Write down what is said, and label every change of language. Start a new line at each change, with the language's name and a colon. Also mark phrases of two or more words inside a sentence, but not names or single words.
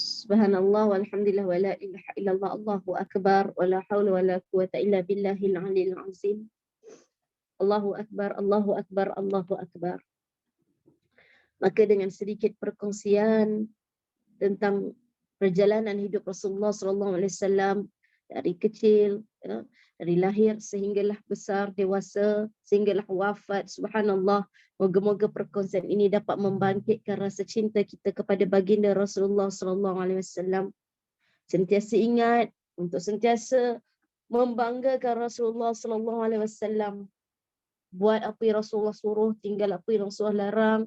Arabic: سبحان الله والحمد لله ولا إله إلا الله الله أكبر ولا حول ولا قوة إلا بالله العلي العظيم. الله أكبر، الله أكبر، الله أكبر.
Malay: Maka dengan sedikit perkongsian tentang perjalanan hidup Rasulullah
Arabic: صلى الله عليه وسلم
Malay: dari kecil, ya, dari lahir sehinggalah besar, dewasa, sehinggalah wafat. Subhanallah, moga-moga perkongsian ini dapat membangkitkan rasa cinta kita kepada baginda Rasulullah
Arabic: صلى الله عليه وسلم.
Malay: Sentiasa ingat untuk sentiasa membanggakan Rasulullah
Arabic: صلى الله عليه وسلم.
Malay: Buat apa yang Rasulullah suruh, tinggal apa yang Rasulullah larang.